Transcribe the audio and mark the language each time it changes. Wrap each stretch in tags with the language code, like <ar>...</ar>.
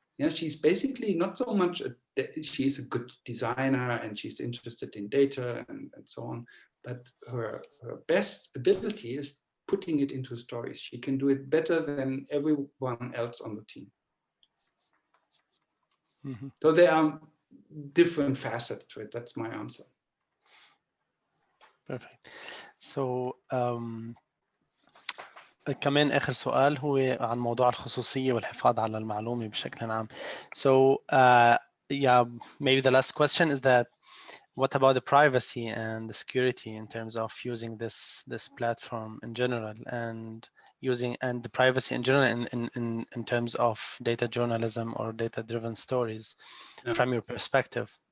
<en>She's basically not so much, she's a good designer and she's interested in data and so on, but her best ability is putting it into stories. She can do it better than everyone else on the team. Mm-hmm. So there are different facets to it. That's my answer. Perfect.</en> <ar>So كمان آخر سؤال هو عن موضوع الخصوصية والحفاظ على المعلومة بشكل عام. So</ar> <en>yeah, maybe the last question is that what about the privacy and the security in terms of using this platform in general, and the privacy in general in terms of data journalism or data-driven stories from your perspective?</en>